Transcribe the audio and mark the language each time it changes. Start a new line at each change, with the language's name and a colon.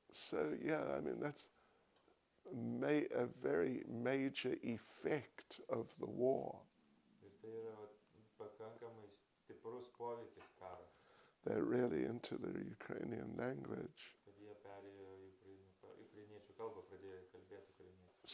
English: So yeah, that's a very major effect of the war.
Lithuanian: Ir tai yra pakankamai stiprus poveikis karo.
English: They're really into the Ukrainian language.
Lithuanian: Kad jie perėjo į ukrainiečių kalbą, pradėjo kalbėti ukrainiečių.